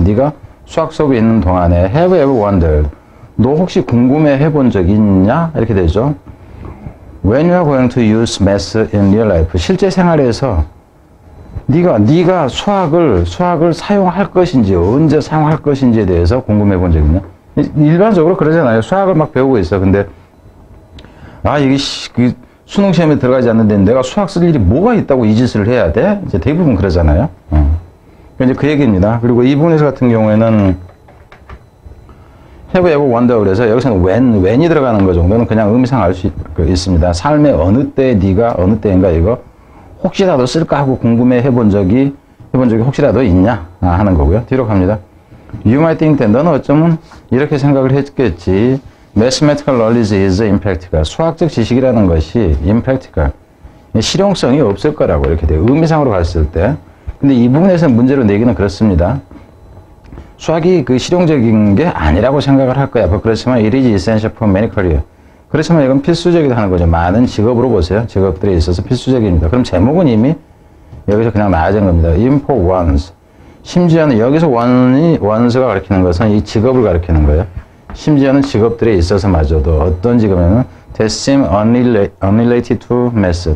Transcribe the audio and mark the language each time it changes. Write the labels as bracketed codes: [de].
[ko] 네가 수학 수업에 있는 동안에 [en] have ever wondered. [ko] 너 혹시 궁금해 해본 적 있냐? 이렇게 되죠. [en] When you are going to use math in real life. [ko] 실제 생활에서 네가 수학을 사용할 것인지, 언제 사용할 것인지에 대해서 궁금해 본 적 있나? 일반적으로 그러잖아요. 수학을 막 배우고 있어. 근데, 이게, 수능 시험에 들어가지 않는데 내가 수학 쓸 일이 뭐가 있다고 이 짓을 해야 돼? 이제 대부분 그러잖아요. 이제 그 얘기입니다. 그리고 이 부분에서 같은 경우에는 [en] have, ever, wonder [ko] 그래서 여기서는 when이 들어가는 거 정도는 그냥 의미상 알 수 있습니다. 삶의 어느 때 네가 어느 때인가 이거 혹시라도 쓸까 하고 궁금해 해본 적이 혹시라도 있냐 하는 거고요. 뒤로 갑니다. [en] You might think that [ko] 너는 어쩌면 이렇게 생각을 했겠지. [en] Mathematical knowledge is impractical. [ko] 수학적 지식이라는 것이 [en] impractical. [ko] 실용성이 없을 거라고 이렇게 돼요. 의미상으로 갔을 때. 근데 이 부분에서 문제로 내기는 그렇습니다. 수학이 그 실용적인 게 아니라고 생각을 할 거야. 그렇지만 [en] it is essential for many career. [ko] 그렇지만 이건 필수적이다 하는 거죠. 많은 직업으로 보세요. 직업들에 있어서 필수적입니다. 그럼 제목은 이미 여기서 그냥 나아진 겁니다. [en] Even for ones. [ko] 심지어는 여기서 ones가 가리키는 것은 이 직업을 가리키는 거예요. 심지어는 직업들에 있어서마저도 어떤 직업이냐면 [en] that seem unrelated to math.